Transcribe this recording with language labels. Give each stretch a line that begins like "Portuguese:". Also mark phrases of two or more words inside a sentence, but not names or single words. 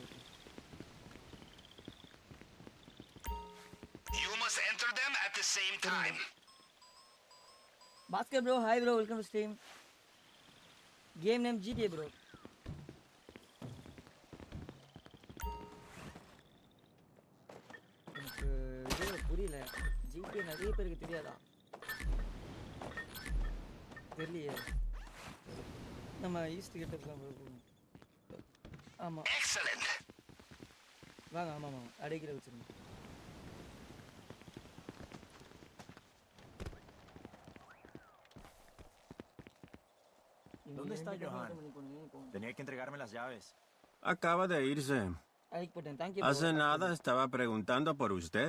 English: You must enter them at the same time. Baskar bro, hi bro, welcome to stream. game name
Tamil: GTA ப்ரோ. எனக்கு இது புரியல. GTA நிறைய பேருக்கு தெரியாதா? தெரியலையே. நம்ம ஈஸ்ட் கிட்ட இருக்கலாம் ப்ரோ. ஆமாம்
English: Excellent.
Tamil: வாங்க. ஆமாம் அடைக்கிற வச்சுருங்க.
Spanish: ¿Dónde está Johan? Tenía que entregarme las llaves. Acaba de irse.
Tamil: அடைக்கு போட்டேன். தேங்க்யூ.
Spanish: Hace nada estaba preguntando por usted.